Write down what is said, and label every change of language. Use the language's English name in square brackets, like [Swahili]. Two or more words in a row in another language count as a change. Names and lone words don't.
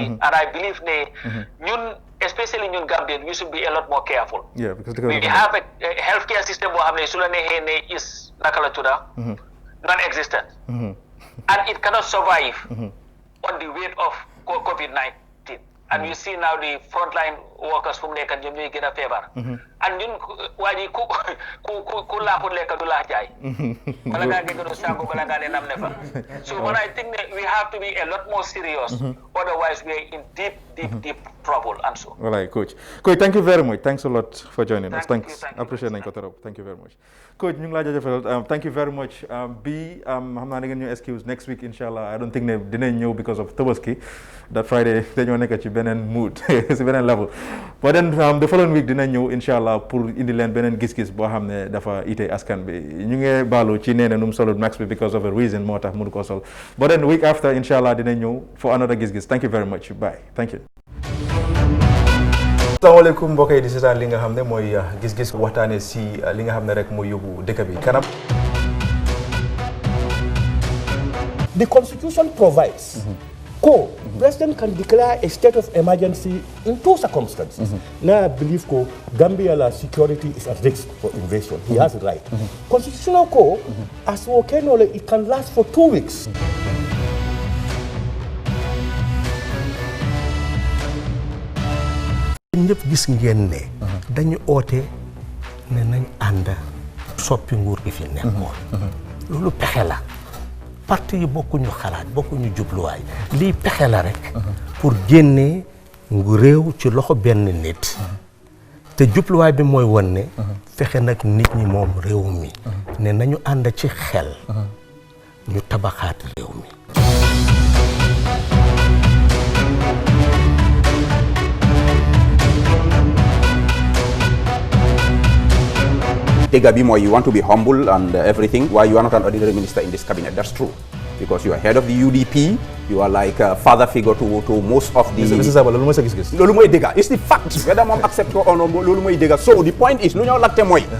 [English] And I believe, especially in Gambia, we should be a lot more careful. Yeah, because we have a healthcare system is non-existent, and it cannot survive on the weight of COVID-19. And you see now the frontline workers from [Wolof] nekk ñoom ñooy gën a feebar. And ñun waa ji ku laaxul lekk du laax jaay. Bala ngaa dégg sangu bala ngaa ne nam ne fa. [English] So when I think that we have to be a lot more serious, otherwise we are in deep trouble. Ansu. All right, coach. Coach, thank you very much. Thanks a lot for joining us. Thanks. Appreciate it. Thank you very much. Coach, [Wolof] ñu ngi laa jaajëfal. [English] Thank you very much. [Wolof] Xam naa da ngeen ñu excuse next week inshallah. [English] I don't think [Wolof] ne dinañ ñëw [English] because of [Wolof] Tabaski. [English] That Friday [Wolof] dañoo nekk ci beneen mood ci beneen level. [English] But then the following week [Wolof] dinañ ñëw inshallah pour indi leen beneen gis-gis boo xam ne dafa ite askan bi. Ñu ngi baalu ci nee na nu mu solul max bi [English] because of a reason [Wolof] moo tax mënu ko sol. But then week after inshallah dinañ ñëw for another gis-gis. [English] Thank you very much. Bye. Thank you. [Wolof] Asalaamaaleykum mbokk yi di seetaan li nga xam ne mooy gis-gis waxtaane si li nga xam ne rek mooy yóbbu dëkk bi kanam. [English] The Constitution provides President can declare a state of emergency in two circumstances. Now I believe Gambia security is at risk for invasion. He has a right. Constitutional code, as it can last for 2 weeks. [Wolof] ñëpp gis ngeen ne dañu oote ne nañ ànd soppi nguur gi fi nekkoon loolu pexe la parti yi bokkuñu xalaat bokkuñu jubluwaay lii pexe la rek pour génnee ngu réew ci loxo benn nit te jubluwaay bi mooy won ne fexe nag nit ñi moom réew mi ne nañu ànd ci xel ñu tabaxaat réew mi. [English] Dega Bimo, you want to be humble and everything. Why you are not an ordinary minister in this cabinet? That's true. Because you are head of the UDP, you are like a father figure to most of the... Mr. [Wolof] Saba, lolu moy sa gis-gis. Lolu moy dega. [English] It's the fact. Whether mom accept or not, [Wolof] lolu moy dega. [English] So the point is, [Wolof] lu ñoo latte moy